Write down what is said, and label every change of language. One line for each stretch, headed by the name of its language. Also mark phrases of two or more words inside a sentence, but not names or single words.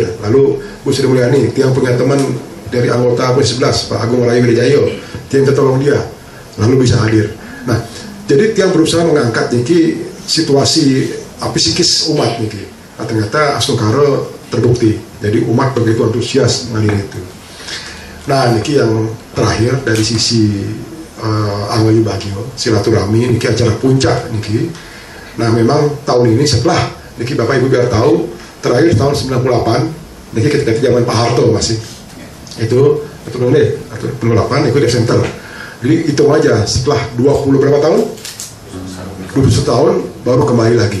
Indonesian: Lalu Bu Sri Mulyani, tiang punya teman dari anggota Komisi 11 Pak Agung Rayu Wijayo, tiang tertolong dia, lalu bisa hadir. Nah, jadi tiang berusaha mengangkat niki situasi psikis umat niki. Nah, ternyata Sukaro terbukti. Jadi umat begitu antusias menghadiri itu. Nah, niki yang terakhir dari sisi Angayu Bagio silaturahmi, niki acara puncak niki. Nah, memang tahun ini setelah niki Bapak Ibu biar tahu, terakhir tahun 98 niki ketika zaman Pak Harto masih itu betul nih 98 itu Desember. Jadi hitung aja setelah 20 berapa tahun? 21 tahun baru kembali lagi.